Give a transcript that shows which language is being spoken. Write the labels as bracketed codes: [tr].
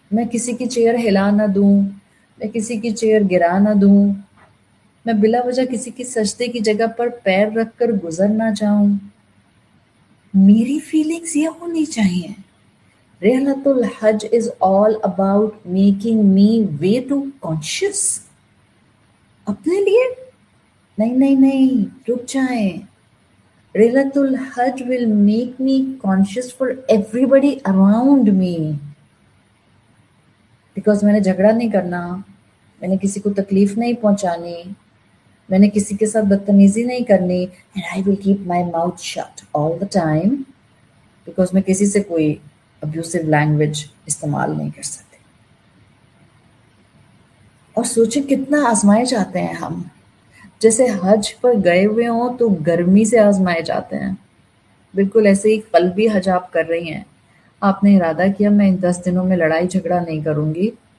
[ur] میں کسی کی چیئر ہلا نہ دوں، میں کسی کی چیئر گرا نہ دوں، میں بلا وجہ کسی کی سجدے کی جگہ پر پیر رکھ کر گزر نہ جاؤں. میری فیلنگز یہ ہونی چاہیے. [en] رحلۃ الحج is all about making me way too conscious. [ur] اپنے لیے نہیں نہیں نہیں، رک جائیں. [en] رحلۃ الحج will make me conscious for everybody around me. [ur] Because میں نے جھگڑا نہیں کرنا، میں نے کسی کو تکلیف نہیں پہنچانی، میں نے کسی کے ساتھ بدتمیزی نہیں کرنی. [en] and I will keep my mouth shut all the time because [ur] میں کسی سے کوئی [en] abusive language [ur] استعمال نہیں کر سکتی. اور سوچیں کتنا آزمائے جاتے ہیں ہم، جیسے حج پر گئے ہوئے ہوں تو گرمی سے آزمائے جاتے ہیں. بالکل ایسے ہی قلبی حج آپ کر رہی ہیں. آپ نے ارادہ کیا میں ان 10 دنوں میں لڑائی جھگڑا نہیں کروں گی.